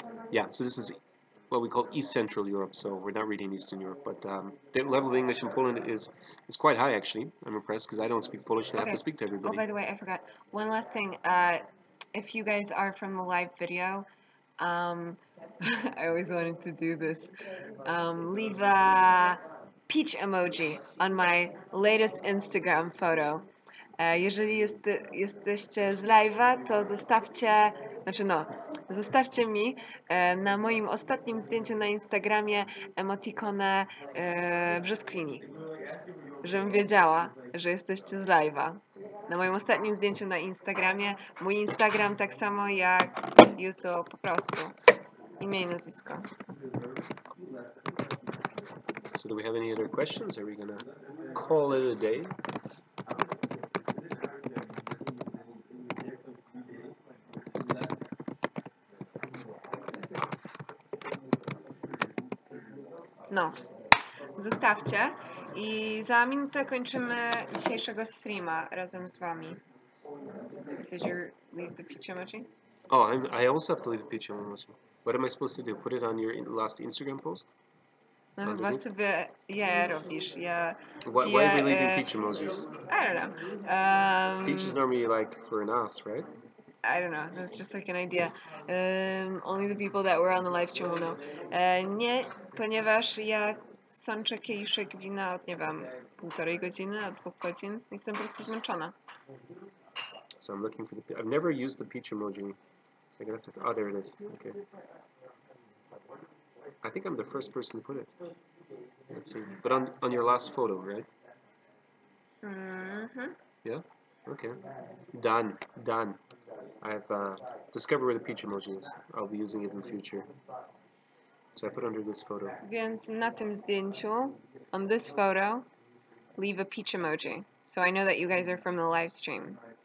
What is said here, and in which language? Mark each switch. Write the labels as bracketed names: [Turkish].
[English] Yeah, so this is what we call East Central Europe, so we're not really in Eastern Europe, but the level of English in Poland is quite high, actually. I'm impressed because I don't speak Polish and I have to speak to Oh, everybody. by the way, I forgot. One last thing. If you guys are from the live video, I always wanted to do this. Leave a peach emoji on my latest Instagram photo. [Polish] Jeżeli jesteście z live'a, to zostawcie Znaczy no, zostawcie mi na moim ostatnim zdjęciu na Instagramie emotikonę brzoskwini, żebym wiedziała, że jesteście z live'a. Na moim ostatnim zdjęciu na Instagramie, mój Instagram tak samo jak YouTube, po prostu. Imię i nazwisko. [English] So do we have any other questions? Are we gonna call it a day? [Polish] No, zostawcie i za minutę kończymy dzisiejszego streama razem z wami. [English] Did you leave the peach emoji? Oh, I also have to leave a picture emoji. What am I supposed to do? Put it on your last Instagram post? [Polish] No chyba [English] Underneath? [Polish] sobie je robisz. Ja [English] Why are we leaving [Polish] piję, [English] peach emojis? I don't know. Peach is normally like for an ass, right? I don't know. That's just like an idea. Only the people that were on the live stream will know. [Polish] Nie, ponieważ ja sączę kieliszek wina od, nie wiem, 1,5 godziny, od 2 godzin. Jestem po prostu zmęczona. [English] So I'm looking for the. I've never used the peach emoji. So I'm gonna have to. Oh, there it is. Okay. I think I'm the first person to put it. Let's see. But on your last photo, right? Mhm. Yeah. Okay. Done. Done. I've discovered where the peach emoji is. I'll be using it in the future. So I put under this photo. [Polish] Więc na tym zdjęciu, [English] on this photo, leave a peach emoji. So I know that you guys are from the live stream.